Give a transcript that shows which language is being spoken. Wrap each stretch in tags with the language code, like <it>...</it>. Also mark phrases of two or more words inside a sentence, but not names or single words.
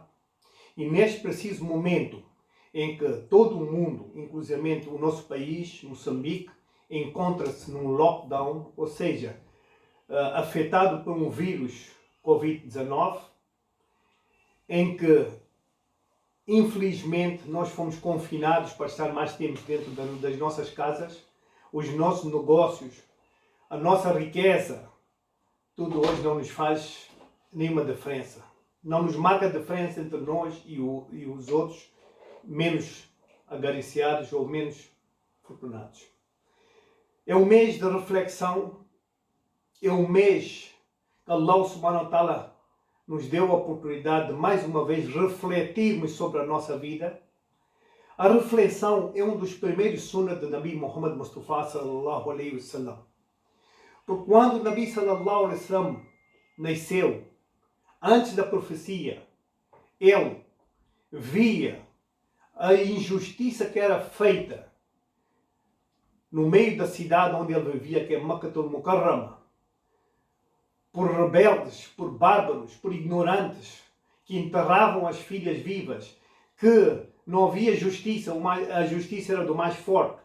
<pt>e neste preciso momento em que todo o mundo, inclusive o nosso país, Moçambique, encontra-se num lockdown, ou seja, afetado por um vírus Covid-19, em que, infelizmente, nós fomos confinados para estar mais tempo dentro das nossas casas, os nossos negócios, a nossa riqueza, tudo hoje não nos faz nenhuma diferença. Não nos marca a diferença entre nós e os outros, menos agariciados ou menos fortunados. É um mês de reflexão, é um mês que</pt> <ar>الله سبحانه وتعالى</ar> <pt>nos deu a oportunidade de mais uma vez refletirmos sobre a nossa vida. A reflexão é um dos primeiros sunnah de Nabi Muhammad Mustafa</pt> <ar>صلى الله عليه وسلم.</ar> <pt>Porque quando o Nabi</pt> <ar>صلى الله عليه وسلم</ar> <pt>nasceu, antes da profecia, ele via a injustiça que era feita no meio da cidade onde ele vivia, que é Makkatul Mukarrama, por rebeldes, por bárbaros, por ignorantes, que enterravam as filhas vivas, que não havia justiça, a justiça era do mais forte.</pt>